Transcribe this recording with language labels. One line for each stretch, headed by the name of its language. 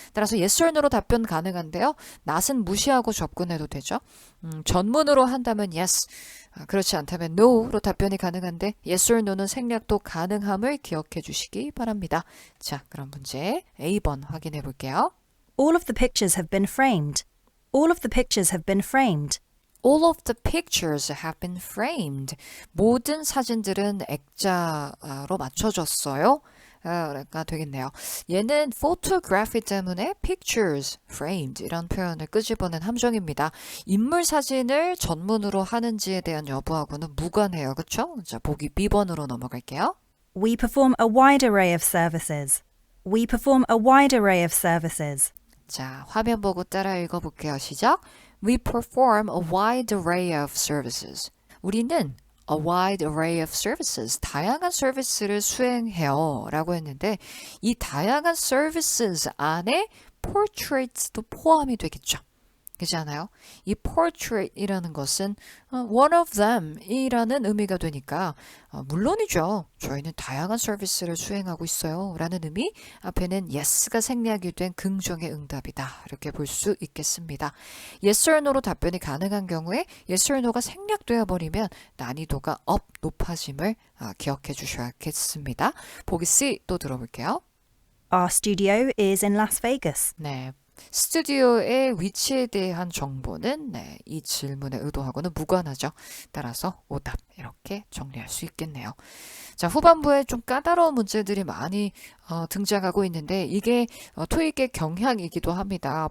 Korean: 따라서 yes or no로 답변 가능한데요. not은 무시하고 접근해도 되죠. 전문으로 한다면 yes, 그렇지 않다면 no로 답변이 가능한데 yes or no는 생략도 가능함을 기억해 주시기 바랍니다. 자, 그럼 문제 A번 확인해 볼게요.
English: All of the pictures have been framed. All of the pictures have been framed. All of the pictures have been framed.
Korean: 모든 사진들은 액자로 맞춰졌어요. 가 되겠네요. 얘는 photography 때문에 pictures, framed 이런 표현을 끄집어낸 함정입니다. 인물 사진을 전문으로 하는지에 대한 여부하고는 무관해요. 그렇죠? 자, 보기 B번으로 넘어갈게요.
English: We perform a wide array of services. We perform a wide array of services.
Korean: 자, 화면 보고 따라 읽어볼게요. 시작.
English: We perform a wide array of services.
Korean: 우리는
English: a wide array of services.
Korean: 다양한 서비스를 수행해요. 라고 했는데 이 다양한 services 안에 portraits도 포함이 되겠죠. 그렇지 않아요? 이 portrait이라는 것은
English: one of them
Korean: 이라는 의미가 되니까 물론이죠. 저희는 다양한 서비스를 수행하고 있어요. 라는 의미 앞에는 yes가 생략이 된 긍정의 응답이다. 이렇게 볼 수 있겠습니다. yes or no로 답변이 가능한 경우에 yes or no가 생략되어 버리면 난이도가 높아짐을 기억해 주셔야겠습니다. 보기 C 또 들어볼게요.
English: Our studio is in Las Vegas.
Korean: 네. 스튜디오의 위치에 대한 정보는 이 질문의 의도하고는 무관하죠. 따라서 오답 이렇게 정리할 수 있겠네요. 자, 후반부에 좀 까다로운 문제들이 많이 등장하고 있는데 이게 토익의 경향이기도 합니다.